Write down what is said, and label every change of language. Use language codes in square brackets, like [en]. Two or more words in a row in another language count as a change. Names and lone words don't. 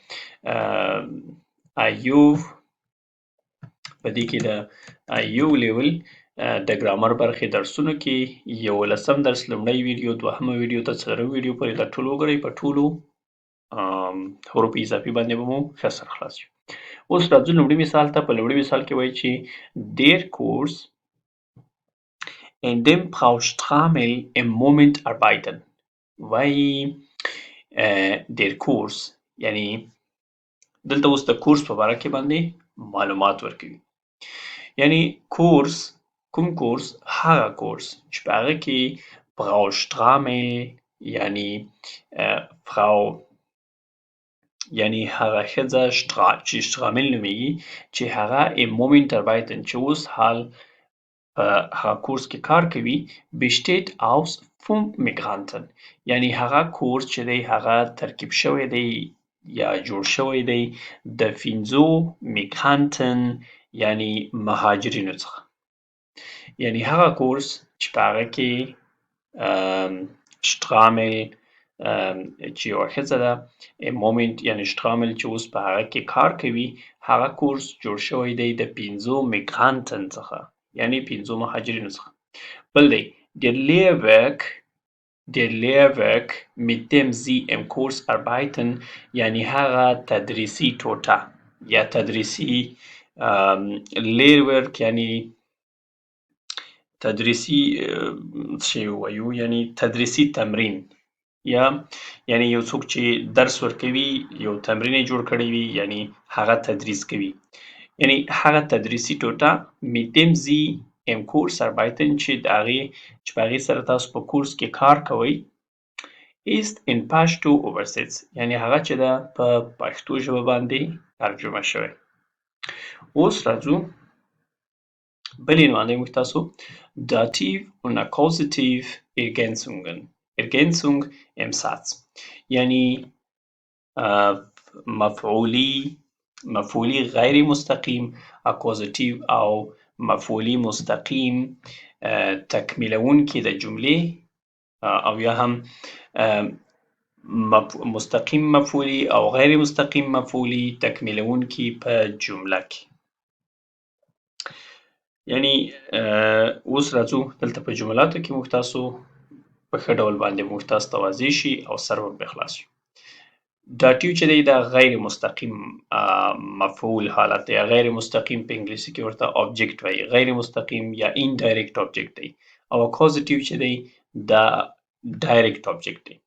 [ps] ایو په دې کې د ایو لیول د ګرامر برخې درسونو کې 11 درس لومړی ویډیو دوهمه ویډیو تر څلورمه ویډیو پورې دا ټول وګورئ په ټولو حروف اضافي باندې به مو ښه سر خلاص وي اوس راځو لومړي مثال ته په لومړي مثال کې وایي چې [de] der Kurs in dem Frau Stramel im Moment arbeiten [ps] وایي [de] der Kurs [ps] یعنی دلته اوس د کورس په باره کې باندې معلومات ورکوي یعنی کورس کوم کورس هغه کورس چې په هغه کې Frau Stramel یعنی فرau یعنی هغه ښځه چې شترامل نومیږي چې هغه [de] im Moment arbeiten [ps] چې اوس حال په هغه کورس کې کار کوي [de] besteht aus 5 Migranten [ps] یعنی هغه کورس چې دی هغه ترکیب شوی دی یا جوړ شوی دی د 5 Migranten یعنی مهاجرینو څخه یعنی هغه کورس چې په هغه کې شترامل چې یوه ښځه ده مومنت یعنی شترامل چې اوس په هغه کې کار کوي هغه کورس جوړ شوی دی د 5 میګرانتن څخه یعنی 5 مهاجرینو څخه بل دی [de] der Lehrwerk mit dem sie im Kurs arbeiten [ps] یعنی هغه تدریسي ټوټه یا تدریسي Lehrwerk یعنی تدریسي څه وایو یعنی تدریسي تمرین یا یعنی یو څوک چې درس ورکوي یو تمرین یې جوړ کړی وي یعنی هغه تدریس کوي یعنی هغه تدریسي ټوټه [de] mit dem sie im Kurs arbeiten [ps] چې د هغې چې په هغې سره تاسو په کورس کې کار کوئ [de] ist in [ps] پښتو oversetzt یعنی هغه چې ده په پښتو ژبه باندې ترجمه شوی اوس راځو بلې نوعه موږ تاسو [de] Dativ und Akkusativ Ergänzungen Ergänzung im Satz [ps] یعنی مفعولی غیر مستقیم اکوزاتیو او مفعولی مستقیم تکمیلونکي د جملې او یا هم مستقیم مفعولی او غیر مستقیم مفعولی تکمیلونکي په جمله کې. یعنی اوس راځو دلته په جملاتو کې موږ تاسو په ښه ډول باندې موږ تاسو ته واضح شي او سر ور خلاص شي. داتیو چې دی دا غیر مستقیم مفعول حالت دی، غیر مستقیم په انګلیسي کې ورته آبجیکټ وایي، غیر مستقیم یا [en] indirect object [ps] دی، او اکوزاتیو چې دی دا [en] direct object [ps] دی.